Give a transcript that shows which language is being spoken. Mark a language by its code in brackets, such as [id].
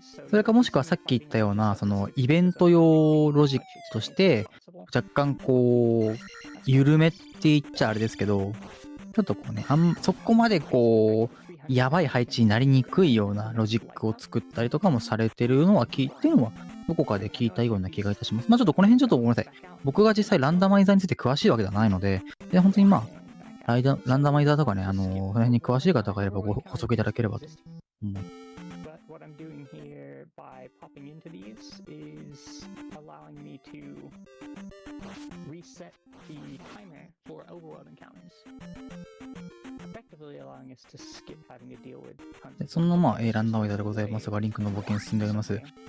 [ja] それかもしくはさっき言ったような、そのイベント用ロジックとして、若干こう、緩めって言っちゃあれですけど、ちょっとこうね、そこまでこう、やばい配置になりにくいようなロジックを作ったりとかもされてるのは聞いてるのは、どこかで聞いたような気がいたします。まあちょっとこの辺ちょっとごめんなさい。僕が実際ランダマイザーについて詳しいわけではないので、本当にまあ、ランダマイザーとかね、その辺に詳しい方がいればご補足いただければと思います。 [en] What I'm doing here by popping into these is allowing me to reset the timer for overworld encounters. Effectively allowing us to skip having to deal with tons of [ja] そのまま、ランダマイザーでございますが、リンクの冒険進んでおります。